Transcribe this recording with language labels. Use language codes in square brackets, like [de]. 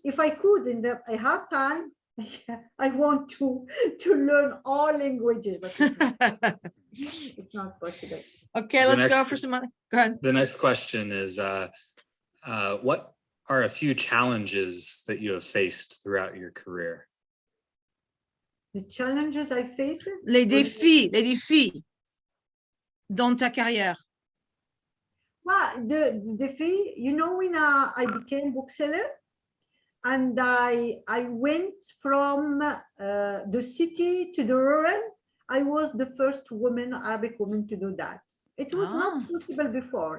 [en] If I could, I have time, I want to learn all languages, but it's not possible. Okay, let's go for some other. Go ahead. The next question is, what are a few challenges that you have faced throughout your career? The challenges I face? [fr] Les défis dans ta carrière. [en] Well, the défi, when I became bookseller, and I went from the city to the rural. I was the first Arabic woman to do that. It was not possible before.